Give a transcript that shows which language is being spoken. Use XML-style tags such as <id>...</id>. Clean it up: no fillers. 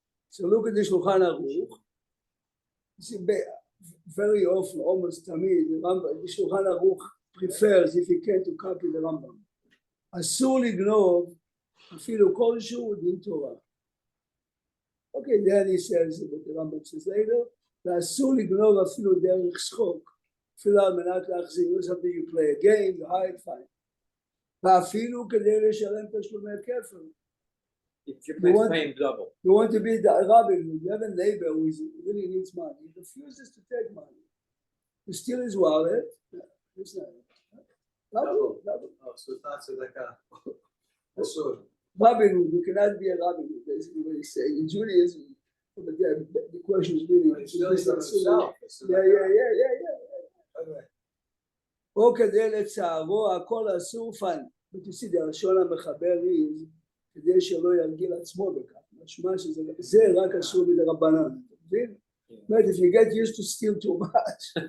<en>So look at the Shulchan Aruch. You see, very often, almost to me, the Shulchan Aruch prefers, if he can, to copy the Rambam.</en> <he>אסור לגנוב אפילו כלשהו דין תורה.</he> <en>Okay, then he says, but the Rambam says later,</en> <he>ואסור לגנוב אפילו דרך שחוק, אפילו על מנת להחזיר,</he> <en>something you play a game, you hide, fine.</en> <he>ואפילו כדי לשלם תשלומי כפל.</he> <en>If you're paying double. You want to be the rabbi, you have a neighbor who really needs money, he refuses to take money. You steal his wallet, it's not. Double. Oh, so it's not tzedakah. Rabbi, you cannot be a rabbi, basically what he's saying. In Judaism, the question is really.</en> <he>Yeah. או כדי לצערו הכל אסור פן.</he> <en>But you see, the לשון המחבר is</en> <he>כדי שלא ירגיל עצמו בכך. משמע שזה רק אסור מדרבנן. אתה מבין?</he> <en>But if you get used to steal too much.</en>